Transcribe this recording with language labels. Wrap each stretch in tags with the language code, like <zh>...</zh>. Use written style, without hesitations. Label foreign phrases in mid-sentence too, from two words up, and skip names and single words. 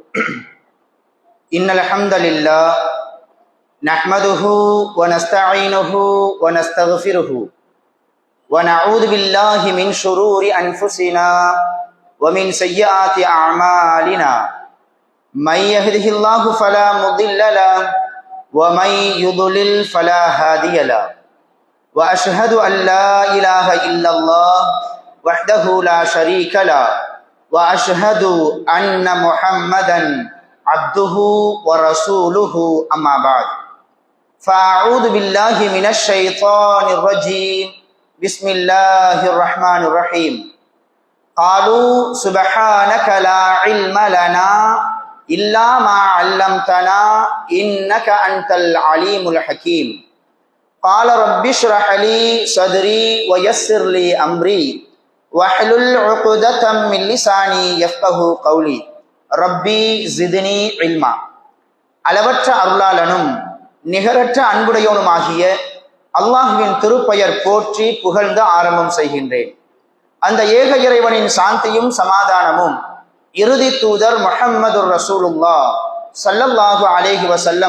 <ar>إن الحمد لله نحمده ونستعينه ونستغفره ونعوذ بالله من شرور أنفسنا ومن سيئات أعمالنا. من يهده الله فلا مضل له ومن يضلل فلا هادي له. وأشهد أن لا إله إلا الله وحده لا شريك له وأشهد أن محمدا عبده ورسوله أما بعد فأعوذ بالله من الشيطان الرجيم بسم الله الرحمن الرحيم. قالوا سبحانك لا علم لنا إلا ما علمتنا إنك أنت العليم الحكيم. قال رب اشرح لي صدري ويسر لي أمري واحلل عقدة من لساني يفقهوا قولي. رب زدني علما.</ar> <ta>அளவற்ற அருளாளனும் நிகரற்ற அன்புடையோனுமாகிய அல்லாஹுவின் திருப்பெயர் போற்றி புகழ்ந்து ஆரம்பம் செய்கின்றேன். அந்த ஏக இறைவனின் சாந்தியும் சமாதானமும் இறுதி தூதர்</ta> <ar>محمد رسول الله صلى الله عليه وسلم</ar>